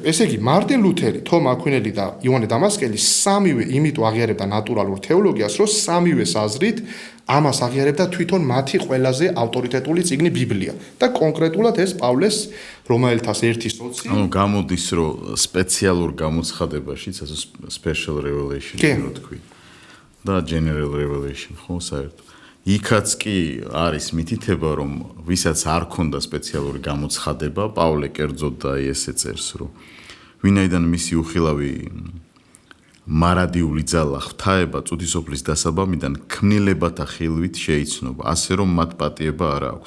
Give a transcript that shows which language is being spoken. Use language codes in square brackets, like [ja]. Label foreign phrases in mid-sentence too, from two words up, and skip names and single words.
[ka] ესე იგი, მარტინ ლუთერი, თომა აქვინელი და იოანე დამასკელი სამივე იმიტომ აღიარებდა ნატურალურ თეოლოგიას, რომ სამივეს აზრით ამას აღიარებდა თვითონ მათი ყველაზე ავტორიტეტული წიგნი ბიბლია და კონკრეტულად ეს პავლეს რომაელთას 1:20. ანუ გამოდის, რომ სპეციალურ გამოცხადებაში, ასე [en] special revelation [ka] რო თქვი. [en] და general revelation, [ka] ხო, საერთოდ. იქაც კი არის მითითება, რომ ვისაც არ ქონდა სპეციალური გამოცხადება, პავლე კერძოდ და ესე წერს, რომ ვინაიდან მისი უხილავი მარადიული ძალა ღვთაება წუთისოფლის დასაბამიდან ქმნილებათა ხილვით შეიცნობა, ასე რომ მათ პატიება არ აქვთ.